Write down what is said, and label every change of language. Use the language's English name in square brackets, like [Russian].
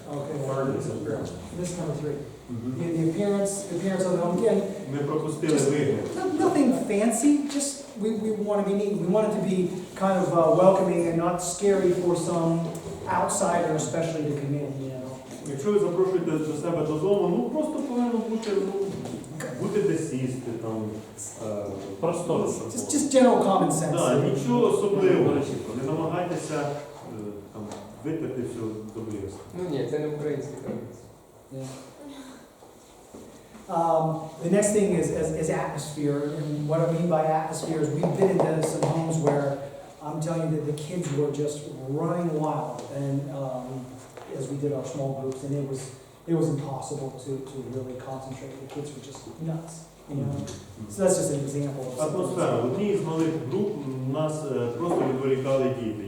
[English] Okay. Appearance. This is number 3. The appearance of the home. Again, [Ukrainian] Ми пропустили вигляд. [English] nothing fancy. Just we want to be neat. We want it to be kind of welcoming and not scary for some outsider, especially to come in. [Ukrainian] Якщо ви запрошуєте до себе додому, просто повинно бути де сісти, там, Простор. [English] Just general common sense. [Ukrainian] Нічого особливого. Не намагайтеся витерти все добрість. Ні, це не український традиція. [English] The next thing is atmosphere, and what I mean by atmosphere is we've been into some homes where I'm telling you that the kids were just running wild, and as we did our small groups, and it was impossible to really concentrate. The kids were just nuts, So that's just an example. [Ukrainian] Атмосфера. В одній з малих груп нас просто відволікали діти.